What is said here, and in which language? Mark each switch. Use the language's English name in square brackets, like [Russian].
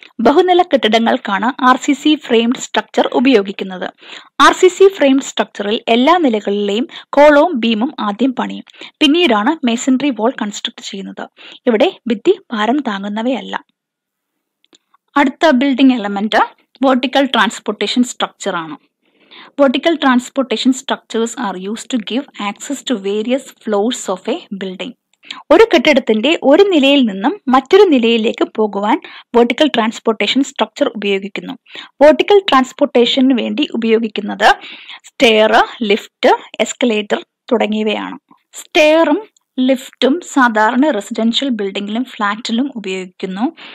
[Malayalam] ബഹുനില കെട്ടിടങ്ങൾക്കാണ് RCC framed structure ഉപയോഗിക്കുന്നത്. RCC framed സ്ട്രക്ചറിൽ എല്ലാ നിലകളിലെയും കോളവും ബീമും ആദ്യം പണിയും. പിന്നീടാണ് മേസൺറി വാൾ കൺസ്ട്രക്ട് ചെയ്യുന്നത്. ഇവിടെ ഭിത്തി ഭാരം താങ്ങുന്നവയല്ല. അടുത്ത building element vertical transportation structure ആണ്. [English] Vertical transportation structures are used to give access to various floors of a building. [Malayalam] ഒരു കെട്ടിടത്തിന്റെ ഒരു നിലയിൽ നിന്നും മറ്റൊരു നിലയിലേക്ക് പോകുവാൻ വെർട്ടിക്കൽ ട്രാൻസ്പോർട്ടേഷൻ സ്ട്രക്ചർ ഉപയോഗിക്കുന്നു. വെർട്ടിക്കൽ ട്രാൻസ്പോർട്ടേഷന് വേണ്ടി ഉപയോഗിക്കുന്നത് സ്റ്റെയർ, ലിഫ്റ്റ്, എസ്കലേറ്റർ തുടങ്ങിയവയാണ്. സ്റ്റെയറും ലിഫ്റ്റും സാധാരണ റെസിഡൻഷ്യൽ ബിൽഡിങ്ങിലും ഫ്ലാറ്റിലും ഉപയോഗിക്കുന്നു.